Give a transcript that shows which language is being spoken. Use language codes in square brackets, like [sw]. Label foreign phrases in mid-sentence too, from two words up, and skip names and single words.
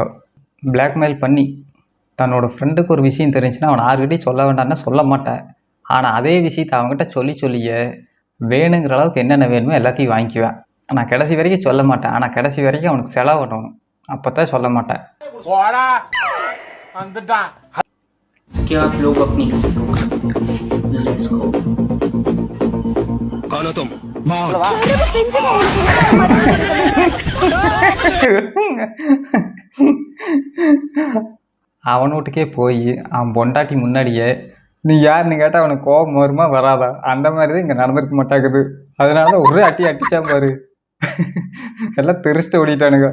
[ta] பிளாக்மெயில் பண்ணி தன்னோட ஃப்ரெண்டுக்கு ஒரு விஷயம் தெரிஞ்சுன்னா அவன் யாருக்கிட்டையும் சொல்ல வேண்டாம்னா சொல்ல மாட்டேன். ஆனால் அதே விஷயத்தை அவங்ககிட்ட சொல்லியே வேணுங்கிற அளவுக்கு என்னென்ன வேணுமோ எல்லாத்தையும் வாங்கிக்குவேன். நான் கடைசி வரைக்கும் சொல்ல மாட்டேன். ஆனால் கடைசி வரைக்கும் அவனுக்கு செலவு பண்ணணும். அப்போ தான் சொல்ல மாட்டேன். [hi] क्या आप लोग अपनी हंसी रोक सकते हो? [en] Let's go. [hi] कौन हो तुम? [ta] அவன் வீட்டுக்கே போய் அவன் பொண்டாட்டி முன்னாடியே நீ யாருன்னு கேட்டால் அவனுக்கு கோபம் வருமா வராதா? அந்த மாதிரி தான் இங்கே நடந்திருக்க மாட்டாக்குது. அதனால ஒரே அடிச்சா பாரு. எல்லாம் தெரிச்சுட்டு ஓடிட்டானுங்க.